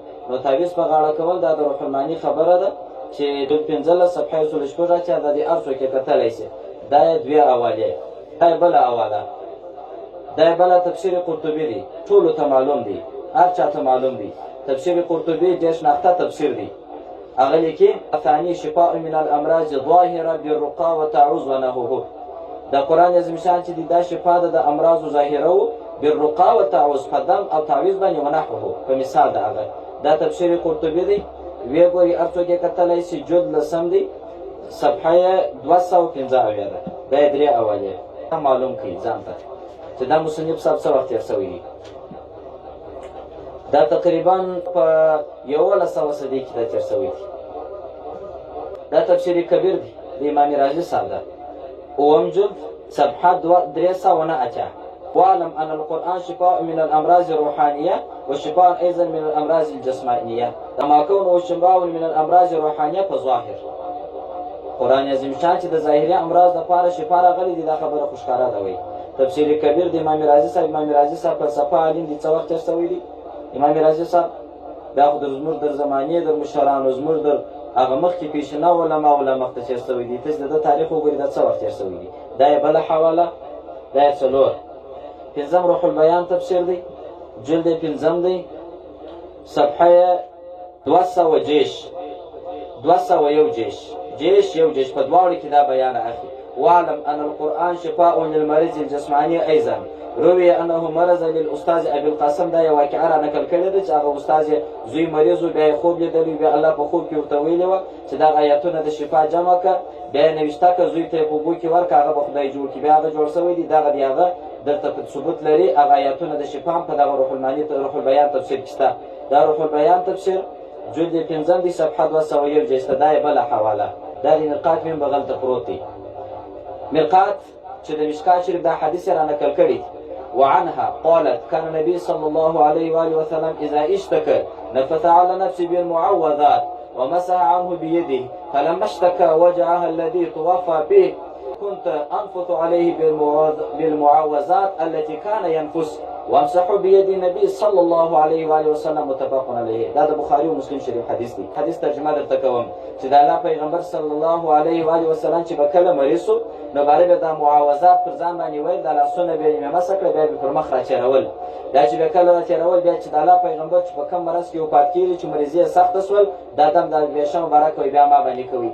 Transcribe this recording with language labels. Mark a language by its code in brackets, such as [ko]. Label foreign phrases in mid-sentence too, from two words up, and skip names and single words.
[ps] نو تعویض په غاړه کول دا د روح المانی خبره ده چې د 15 صفحه 116 اچا د دې هر څوک یې کتلی شي. دا یې 2 حوالې، دا یې بله حواله، دا یې بله تفسیر قرطبي دی، ټولو ته معلوم دی، هر چا ته معلوم دی. تفسیر قرطبي ډېر شناخته تفسیر دی. هغه لیکي [ar] ثاني شفاء من الامراض ظاهره بالرقا وتعوذ ونحوه، [ps] د قرآن عظیم شان چې دی دا شفا ده د امراضو [ar] ظاهره و بالرقا وتعوذ [ps] په دم او تعویض باندې ونحوه په مثال د هغه. دا تفسیر قرطبي دی، ویې ګوري هر څوک یې کتلی شي. جلد 10 دی، صفحه یې 215 ده. دا یې 3 حوالې معلوم کړي ځان ته چې دا مصنف صاحب څه وخت تېر شوی دی. دا تقریبا په 1100 صدۍ کې دا تېر شوی دی. دا تفسیر کبیر دی د امام رازي صاحب ده، 9 جلد صفحه 308. [ar] واعلم ان القرآن شفاء من الامراض الروحانيه وشفاء ايضا من الامراض الجسمانيه، كما كونه شفاء من الامراض الروحانيه [ps] په ظاهر. قرآن عظیم شان چې د ظاهري امراض لپاره شفا راغلي دي دا خبره خو ښکاره ده. وایي تفسیر کبیر د امام رازي صاحب. امام رازي صاحب فلسفه عالم دي، څه وخت تېر شوی دی امام رازي صاحب؟ دا خو زموږ در زمانې در مشرانو زموږ در هغه مخکې پیشنا علما مخته تېر شوی دي. تاسې د ده تاریخ وګورئ دا څه وخت تېر شوی دی. دا یې بله حواله دا یې څلور. پنځم روح البیان تفسیر دی، جلد یې پنځم دی، صفحه یې 201 جیش یو جیش په دواړو کې دا بیان اخلي. [ar] واعلم ان القرآن شفاء للمريض الجسماني ايضا روي انه مرض للاستاذ ابي القاسم. [ps] دا یو واقعه را نقل کړې ده چې هغه استاد زوی مریض و، بیا یې خوب لیدلی، بیا الله په خوب کې ورته ویلي وه چې دغه آیتونه د شفا جمع کړه، بیا یې نوشته کړه زوی ته یې په اوبو کې ورکړه، هغه به خدای جوړ کړي. بیا هغه جوړ شوی دی، دغه د هغه درته ثبوت لري، هغه آیتونه د شفا هم په دغه روح البیان تفسیر کې شته. دا روح البیان تفسیر جلد یې پنځم دی، صفحه 201 جیسته. دا یې بله حواله، دا د مرقات میم بغل ته پروت دی. مرقات چې د مشکات شریف دا حدیث را نقل کړي. [ar] وعنها قالت كان النبي صلى الله عليه وآله وسلم إذا اشتكى نفث على نفسه بالمعوذات ومسح عنه بيده، فلما اشتكى وجعها الذي توفى به كنت أنفث عليه بالمعوذات التي كان ينفث وامسحوا بيد النبي صلى الله عليه وآله وسلم. متفق عليه. [ps] دا د بخاري او مسلم شریف حدیث دی. حدیث ترجمه درته کوم چې د الله پیغمبر [ar] صلی الله علیه و آله وسلم [ps] چې به کله مریض شو نو باندې به دا معوذات پر ځان باندې ویل، د لاسونه به یې مسح کړه، بیا به پر مخ راچرول. دا چې به کله راچرول، بیا چې د الله پیغمبر چې په کوم مرض کې وفات کېږي چې مریضي یې سخته شول، دا دم د بیشه مبارک وي بیا ما باندې کوي.